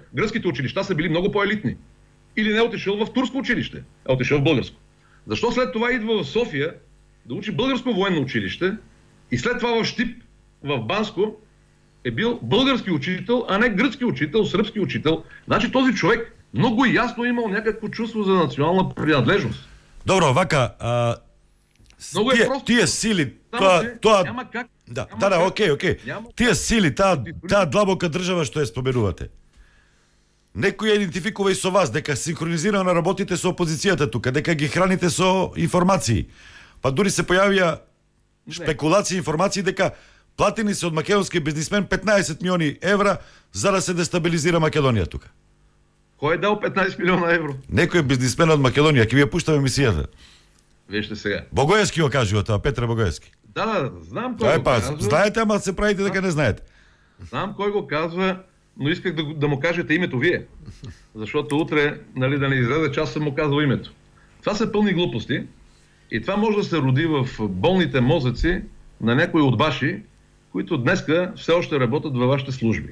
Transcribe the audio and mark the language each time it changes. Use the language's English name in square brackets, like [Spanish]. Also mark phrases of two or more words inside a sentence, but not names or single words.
[Bulgarian] Гръцките училища са били много по-елитни. Или не е отишъл в турско училище, е отишъл в българско. Защо след това идва в София да учи българско военно училище и след това в Щип, в Банско, е бил български учител, а не гръцки учител, сръбски учител. Значи този човек много ясно е имал някакво чувство за национална принадлежност. [Macedonian] Добро, вака, тие сили, тоа... [Bulgarian] Няма как. [Macedonian] Окей. Тие сили, таа длабока држава што ја споменувате. Некој ја идентификува и со вас, дека синхронизирано работите со опозицијата тука, дека ги храните со информации. Па дури се појавија шпекулации, информации дека платени се од македонски бизнисмен 15 милиони евра за да се дестабилизира Македонија тука. Кој е дал 15 милиона евро? Некој бизнисмен од Македонија, ќе ви ја пуштаме емисијата. [Bulgarian] Вижте сега. [Macedonian] Богоевски го кажува тоа, Петре Богоевски. [Bulgarian] Да, знам кој го казва. [Macedonian] Знаете, ама се правите дека не знаете. [Bulgarian] Знам кой го казва, но исках да му кажете името вие. Защото утре, нали, да не излезе, че аз съм му казал името. Това са пълни глупости и това може да се роди в болните мозъци на някои от ваши, които днеска все още работят във вашите служби.